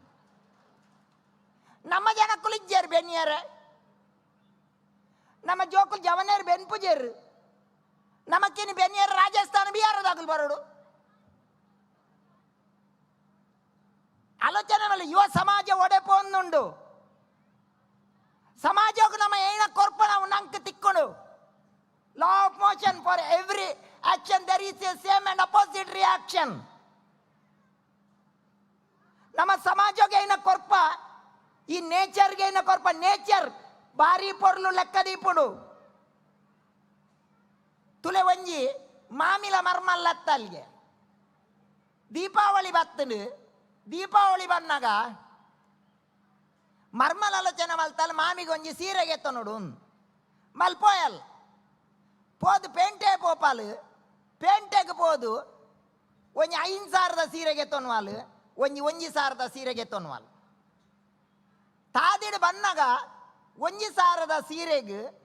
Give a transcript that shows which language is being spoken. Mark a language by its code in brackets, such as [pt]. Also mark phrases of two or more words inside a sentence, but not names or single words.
[tcy] ನಮ್ಮ ಜನ ಕುಲಿಜ್ಜೇರು ಬೆನ್ನಿಯರ ನಮ್ಮ ಜೋಕುಲ್ ಜವನೇರು ಬೆನ್ಪುಜೇರು ನಮಕ್ಕಿನಿ ಬೆನ್ನಿಯರ ರಾಜಸ್ಥಾನ ಬಿಹಾರದಾಗಲು ಬರೋಡು ಆಲೋಚನೆ ಮೇಲೆ ಯುವ ಸಮಾಜ ಒಡೆಪೊಂದುಂಡು ಸಮಾಜಕ್ಕೆ ನಮ್ಮ ಏನ ಕೊರ್ಪ ನಾವು ನಂಗೆ ತಿಕ್ಕೊಂಡು [en] law of motion for every action there is a same and opposite reaction [tcy] ನಮ್ಮ ಸಮಾಜಕ್ಕೆ ಏನ ಕೊರ್ಪ ಈ ನೇಚರ್ಗೆ ಏನ ಕೊರ್ಪ ನೇಚರ್ ಭಾರಿ ಪೊರ್ಲು ಲೆಕ್ಕ ದೀಪುಡು ತುಲೆ ಒಂಜಿ ಮಾಮಿಲ ಮರ್ಮಲ್ಲತ್ತಲ್ಗೆ ದೀಪಾವಳಿ ಬತ್ತನು ದೀಪಾವಳಿ ಬಂದಾಗ ಮರ್ಮಲ ಆಲೋಚನೆ ಮಲ್ತಲ್ಲ ಮಾಮಿಗೆ ಒಂಜಿ ಸೀರೆಗೆ ಎತ್ತ ನೋಡು ಮಲ್ಪೋಯಲ್ ಪೋದು ಪೇಂಟೆ ಪೋಪಾಲು ಪೇಂಟೆಗೆ ಪೋದು ಒಂಜಿ 5,000 ಸೀರೆಗೆ ತೊನ್ವಾಲು ಒಂಜಿ ಸಾವಿರದ ಸೀರೆಗೆ ತೊನ್ವಾಲು ತಾದಿಡು ಬಂದಾಗ 1,000 ಸೀರೆಗೆ